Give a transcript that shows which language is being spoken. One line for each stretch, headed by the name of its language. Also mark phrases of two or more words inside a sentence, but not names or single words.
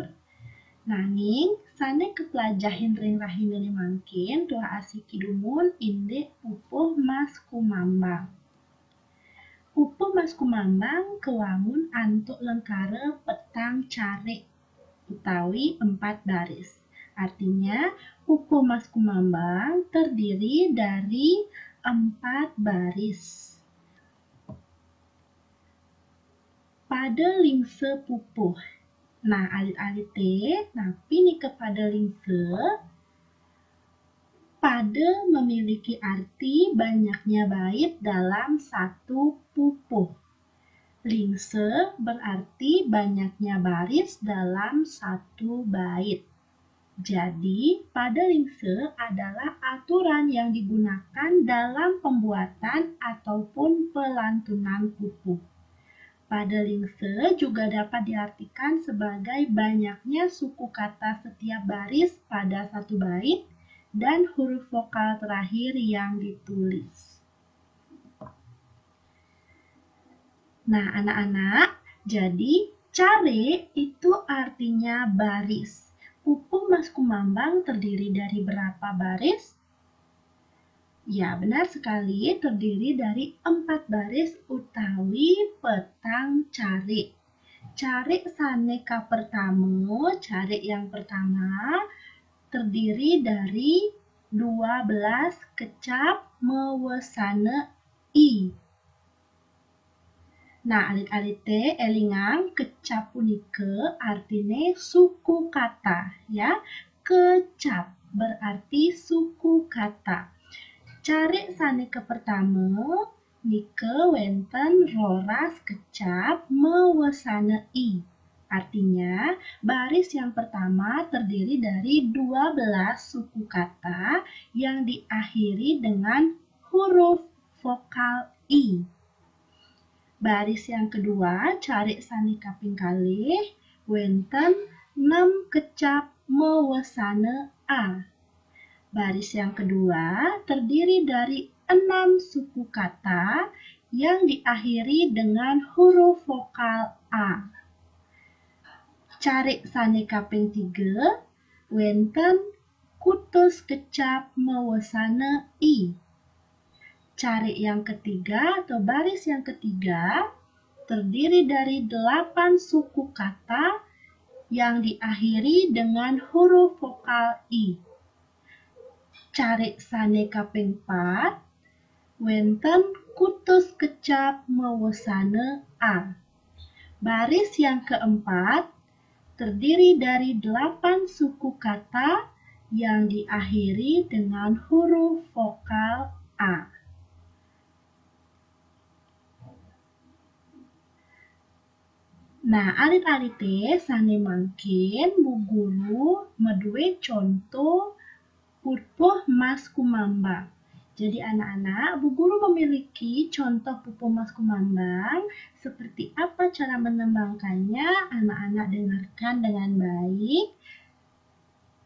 Balinese: Nanging sane kepelajahin ring rahindene mangkin tuah asiki dumun inde pupuh mas kumambang. Pupuh mas kumambang kewangun antuk lengkare petang carik utawi 4 baris.
Indonesian: Artinya pupuh mas kumambang terdiri dari 4 baris.
Balinese: Pada lingse pupuh. Nah, alit-alit napi nih kepada lingse.
Indonesian: Pada memiliki arti banyaknya bait dalam satu pupuh. Lingse berarti banyaknya baris dalam satu bait. Jadi, pada lingse adalah aturan yang digunakan dalam pembuatan ataupun pelantunan pupuh. Pada lingse juga dapat diartikan sebagai banyaknya suku kata setiap baris pada satu bait dan huruf vokal terakhir yang ditulis. Nah, anak-anak, jadi care itu artinya baris. Pupuh mas kumambang terdiri dari berapa baris? Ya, benar sekali, terdiri dari 4 baris
Balinese: utawi petang carik. Carik saneka pertama,
Indonesian: carik yang pertama terdiri dari 12
Balinese: kecap mewesane i. Nah, alit-alit elingang kecap punike artine
Indonesian: suku kata ya. Kecap berarti suku kata.
Balinese: Carik saneka pertama nike wenten roras kecap mewesane i.
Indonesian: Artinya, baris yang pertama terdiri dari 12 suku kata yang diakhiri dengan huruf vokal i. Baris yang kedua,
Balinese: carik sani kaping kalih, wenten 6 kecap mewesane a.
Indonesian: Baris yang kedua terdiri dari 6 suku kata yang diakhiri dengan huruf vokal a.
Balinese: Carik sane kaping 3, wenten kutus kecap mewesane i.
Indonesian: Carik yang ketiga atau baris yang ketiga terdiri dari 8 suku kata yang diakhiri dengan huruf vokal i.
Balinese: Carik sane kaping 4, wenten kutus kecap mewesane a.
Indonesian: Baris yang keempat terdiri dari 8 suku kata yang diakhiri dengan huruf vokal a.
Balinese: Nah, alit-alit sane mangkin bu guru medue contoh pupuh mas kumambang.
Indonesian: Jadi anak-anak, bu guru memiliki contoh pupuh mas kumambang. Seperti apa cara menembangkannya? Anak-anak dengarkan dengan baik.